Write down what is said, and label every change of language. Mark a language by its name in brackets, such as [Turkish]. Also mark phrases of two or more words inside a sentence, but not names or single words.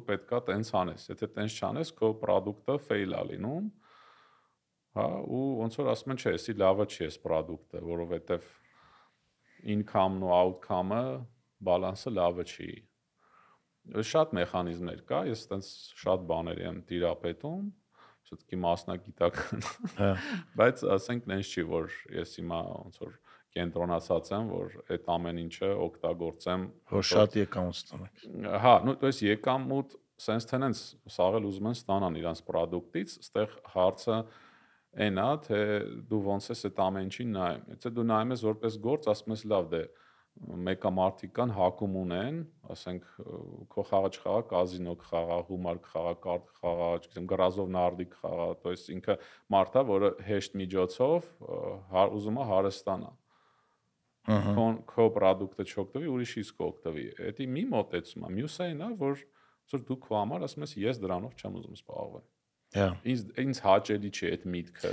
[Armenian] պետքա տենց անես։ Եթե տենց չանես, քո product-ը fail է լինում, հա, ու ոնց որ ասում են, չէ, էսի լավը չի էս product-ը, որովհետև income-ն ու outcome-ը բալանսը լավը չի։ Շատ մեխանիզմներ կա, ես տենց շատ բաներ եմ տիրապետում, շուտկի մասնագիտական, բայց ասենք նենց չի, որ ես հիմա ոնց որ կենտրոնացած եմ, որ այդ ամեն ինչը օգտագործեմ, որ շատ եկամուտ ստանաք։ Հա, [Russian] ну, то есть [Armenian] եկամուտ [English] sense tenants [Armenian] սաղել ուզում են ստանան իրանց product-ից, այստեղ հարցը այն է, թե դու ոնց ես այդ ամեն ինչին նայում։ Եթե դու նայում ես որպես գործ, ասում ես լավ, դե մեկը մարդիկ կան հակում ունեն, ասենք քո խաղը չխաղա, կազինո կխաղա, հումար կխաղա, կարտ կխաղա, չգիտեմ, գրազով նարդիկ կխաղա, [Russian] то есть [Armenian] ինքը մարդա, որը հեշտ միջոցով ուզում է հարստանա։ Քո product-ը չօգտվի, ուրիշի իսկ օգտվի։ Դա մի մոտեցում է, մյուսը այն է, որ դու քո համար ասում ես ես դրանով չեմ ուզում զբաղվել։ Հա։ Ինձ հաճելի չի այդ միտքը։